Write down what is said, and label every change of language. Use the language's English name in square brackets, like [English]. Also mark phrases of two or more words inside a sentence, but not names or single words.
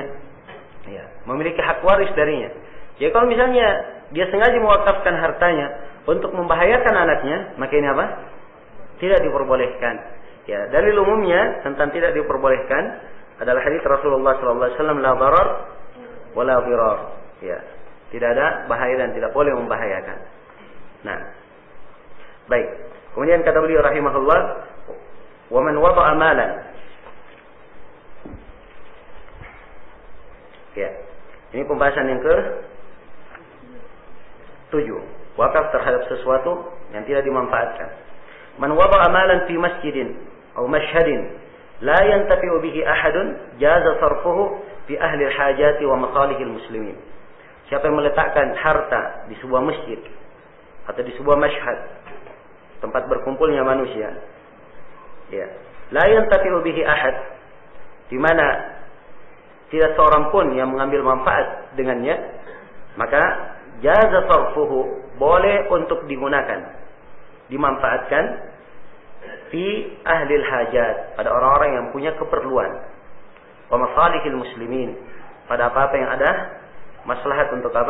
[Indonesian] Ya, memiliki hak waris darinya. Jadi kalau misalnya dia sengaja mewakafkan hartanya untuk membahayakan anaknya, maka ini apa? Tidak diperbolehkan. Ya, dalil umumnya tentang tidak diperbolehkan adalah hadis Rasulullah SAW, [Arabic] لا ضرر ولا ضرار. [Indonesian] Ya, tidak ada bahaya dan tidak boleh membahayakan. Nah, baik. Kemudian kata beliau rahimahullah, [Arabic] ومن وضع مالا. [Indonesian] Ya, ini pembahasan yang ke-7. Wakaf terhadap sesuatu yang tidak dimanfaatkan. [Arabic] من وضع مالا في مسجد atau مشهد لا ينتفع به أحد جاز صرفه في أهل الحاجة ومصالح المسلمين. [Indonesian] Siapa yang meletakkan harta di sebuah masjid atau di sebuah mashhad, tempat berkumpulnya manusia, ya, [Arabic] لا ينتفع به أحد, [Indonesian] di mana tidak seorang pun yang mengambil manfaat dengannya, maka [Arabic] جاز صرفه, [Indonesian] boleh untuk digunakan, dimanfaatkan [Arabic] في أهل الحاجات, [Indonesian] pada orang-orang yang punya keperluan, [Arabic] ومصالح المسلمين, [Indonesian] pada apa-apa yang ada maslahat untuk apa?